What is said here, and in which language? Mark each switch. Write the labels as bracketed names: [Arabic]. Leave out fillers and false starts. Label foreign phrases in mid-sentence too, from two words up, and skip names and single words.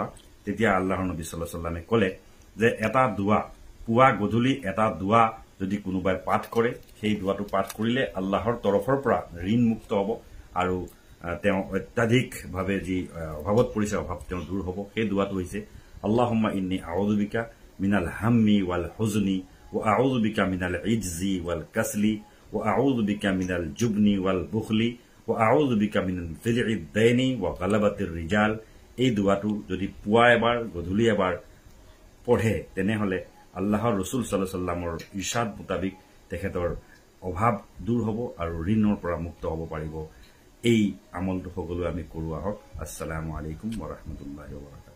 [Assamese] তেতিয়া আল্লাহৰ নবী [Arabic] صلى الله عليه وسلم [Assamese] ক'লে যে এটা দোৱা, পুৱা গধূলি এটা দোৱা যদি কোনোবাই পাঠ কৰে, সেই দোৱাটো পাঠ কৰিলে আল্লাহৰ তৰফৰ পৰা ঋণ মুক্ত হ'ব আৰু তেওঁ অত্যাধিকভাৱে যি অভাৱত পৰিছে, অভাৱ তেওঁ দূৰ হ'ব। সেই দোৱাটো হৈছে [Arabic] اللهم إني أعوذ بك من الهم والحزن وأعوذ بك من العجز والكسل وأعوذ بك من الجبن والبخل وأعوذ بك من ضلع الدين وغلبة الرجال. [Assamese] এই দোৱাটো যদি পুৱা এবাৰ গধূলি এবাৰ পঢ়ে তেনেহলে আল্লাহৰ ৰাসূল [Arabic] صلى الله عليه وسلم [Assamese] ইৰশাদ মুতাবিক তেখেতৰ অভাৱ দূৰ হ'ব আৰু ঋণৰ পৰা মুক্ত হ'ব পাৰিব। এই আমলটো সকলোৱে আমি কৰো আহক। [Arabic] السلام عليكم ورحمة الله وبركاته.